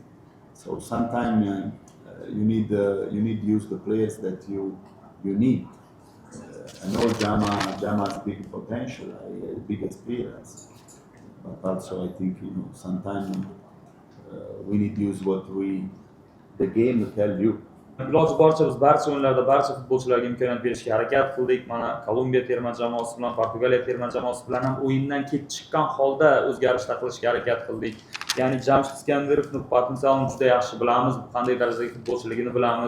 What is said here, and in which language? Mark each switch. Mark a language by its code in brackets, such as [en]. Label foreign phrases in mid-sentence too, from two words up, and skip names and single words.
[en] So sometimes you need to use the players that you need. I know Jama's big potential, big experience, but also I think sometimes we need to use what the game will tell you. [uz] Iloji boricha biz barcha o'yinlarda barcha futbolchilarga imkoniyat berishga harakat qildik. Mana Kolumbiya terma jamoasi bilan, Portugaliya terma jamoasi bilan ham o'yindan kelib chiqqan holda o'zgarishlar qilishga harakat qildik. Ya'ni Jamshid Iskandarovning potensialini juda yaxshi bilamiz, qanday darajadagi futbolchiligini bilamiz.